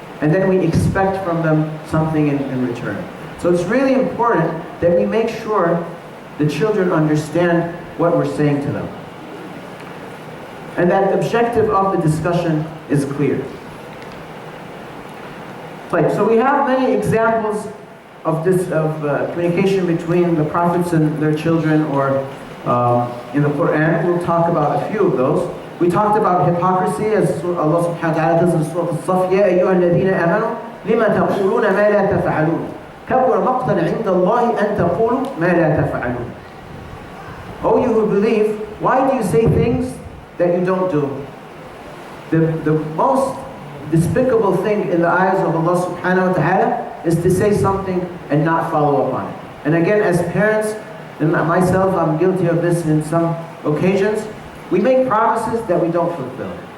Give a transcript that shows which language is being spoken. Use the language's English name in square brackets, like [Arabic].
[English] And then we expect from them something in return. So it's really important that we make sure the children understand what we're saying to them, and that the objective of the discussion is clear. Right, so we have many examples of this, communication between the prophets and their children, or in the Quran. We'll talk about a few of those. We talked about hypocrisy, as Allah subhanahu wa ta'ala does in Surah As-Saff, [Arabic] يَا أَيُّهَا الَّذِينَ آمَنُوا لِمَ تَقُولُونَ مَا لَا تَفْعَلُونَ كَبُرَ مَقْتًا عِنْدَ اللَّهِ أَن تَقُولُوا مَا لَا تَفْعَلُونَ. [English] O you who believe, why do you say things that you don't do? The most despicable thing in the eyes of Allah subhanahu wa ta'ala is to say something and not follow up on it. And again, as parents, and myself, I'm guilty of this in some occasions, we make promises that we don't fulfill.